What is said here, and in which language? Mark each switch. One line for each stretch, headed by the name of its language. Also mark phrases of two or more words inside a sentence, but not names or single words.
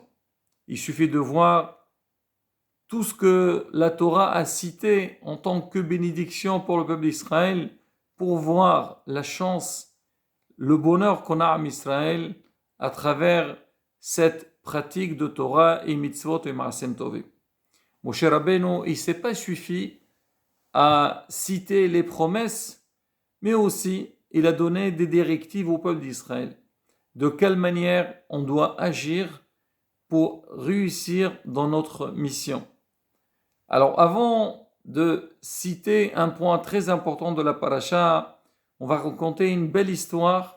French: Il suffit de voir tout ce que la Torah a cité en tant que bénédiction pour le peuple d'Israël, pour voir la chance, le bonheur qu'on a en Israël à travers cette pratique de Torah et mitzvot et
Hebrew: מעשים טובים.
French: Moshe Rabbeinu, il ne s'est pas suffi à citer les promesses, mais aussi il a donné des directives au peuple d'Israël. De quelle manière on doit agir pour réussir dans notre mission. Alors avant de citer un point très important de la paracha, on va raconter une belle histoire.